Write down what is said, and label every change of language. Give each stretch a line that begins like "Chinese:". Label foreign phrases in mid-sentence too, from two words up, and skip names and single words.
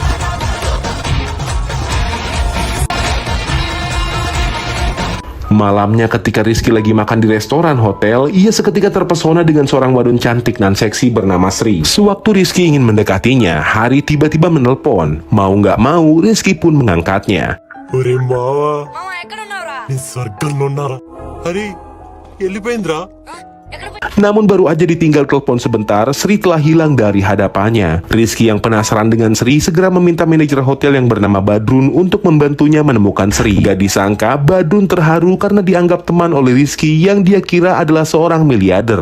Indonesian: Malamnya ketika Rizky lagi makan di restoran hotel, ia seketika terpesona dengan seorang wadon cantik dan seksi bernama Sri. Sewaktu Rizky ingin mendekatinya, Hari tiba-tiba menelpon. Mau nggak mau, Rizky pun mengangkatnya.
Telugu: ఒరే మావా మామ ఎక్కడున్నావురా? నీ స్వర్గంలో ఉన్నారా హరి వెళ్ళిపోయిందిరా.
Indonesian: Namun baru aja ditinggal telepon sebentar, Sri telah hilang dari hadapannya. Rizky yang penasaran dengan Sri segera meminta manajer hotel yang bernama Badrun untuk membantunya menemukan Sri. Gak disangka Badrun terharu karena dianggap teman oleh Rizky yang dia kira adalah seorang miliarder.